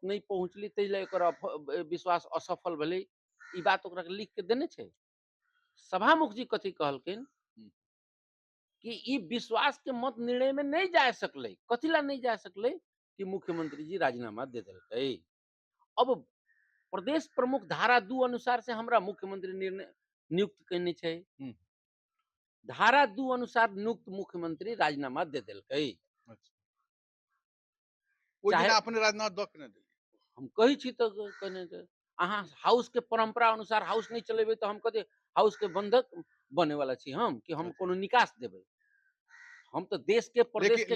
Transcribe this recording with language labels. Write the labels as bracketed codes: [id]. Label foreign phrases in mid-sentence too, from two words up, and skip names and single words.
[mai] नहीं पहुंचली तैले एकर विश्वास असफल भले ई बात ओकरा के लिख के देने छे सभामुख जी कथी कहलकिन कि ई विश्वास के मत निर्णय में नहीं जा सकले कथी ला नहीं जा सकले कि मुख्यमंत्री जी राजीनामा दे देलकै अब प्रदेश प्रमुख धारा 2 अनुसार से हमरा मुख्यमंत्री निर्णय नियुक्त करने छे धारा 2 अनुसार नियुक्त मुख्यमंत्री राजीनामा दे देलकै अच्छा ओ दिन चाहे अपने राजीनामा द के नहीं देली। हम कही छी तो कहने के अहाँ हाउस के परंपरा अनुसार हाउस नहीं चलेबे तो हम कथी हाउस के बंधक बने वाला छी हम कि हम कोनो निकास देबे हम तो देश के प्रदेश के